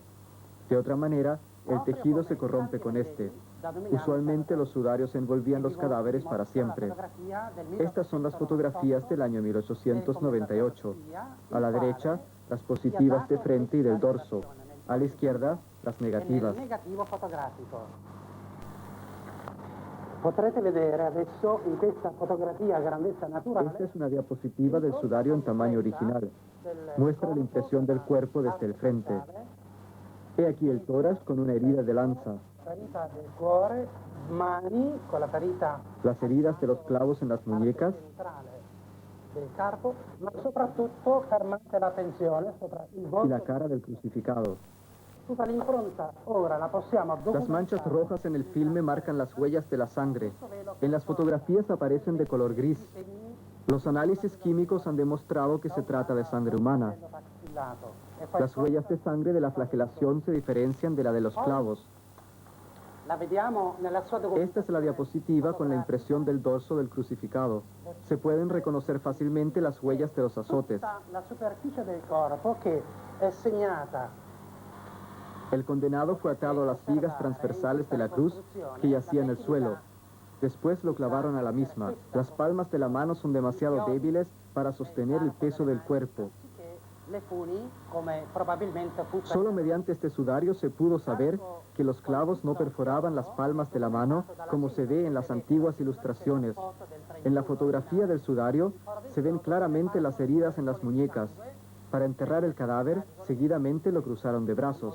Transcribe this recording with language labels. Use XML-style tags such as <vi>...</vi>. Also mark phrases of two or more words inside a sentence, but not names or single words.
<es>De otra manera, el tejido se corrompe con este. Usualmente los sudarios envolvían los cadáveres para siempre. Estas son las fotografías del año 1898. A la derecha, las positivas de frente y del dorso. A la izquierda, las negativas.</es> <it>Potrete vedere adesso in questa fotografia a grandezza naturale.</it> <es>Esta es una diapositiva del sudario en tamaño original. Muestra la impresión del cuerpo desde el frente. He aquí el tórax con una herida de lanza.</es> <it>Ferita del cuore, mani con la ferita.</it> <es>Las heridas de los clavos en las muñecas. Del carpo,</es> <it>ma soprattutto fermate la tensione sopra il volto.</it> <es>Y la cara del crucificado.</es> <it>Tutta l'impronta ora la possiamo documentare.</it> <es>Las manchas rojas en el filme marcan las huellas de la sangre. En las fotografías aparecen de color gris. Los análisis químicos han demostrado que se trata de sangre humana. Las huellas de sangre de la flagelación se diferencian de la de los clavos. Esta es la diapositiva con la impresión del dorso del crucificado. Se pueden reconocer fácilmente las huellas de los azotes.</es> <it>La superficie del corpo che è segnata.</it> <es>El condenado fue atado a las vigas transversales de la cruz que yacía en el suelo. Después lo clavaron a la misma. Las palmas de la mano son demasiado débiles para sostener el peso del cuerpo.</es> <it>le funi, come probabilmente fu per-</it> <es>Solo mediante este sudario se pudo saber que los clavos no perforaban las palmas de la mano, como se ve en las antiguas ilustraciones. En la fotografía del sudario se ven claramente las heridas en las muñecas. Para enterrar el cadáver, seguidamente lo cruzaron de brazos.</es>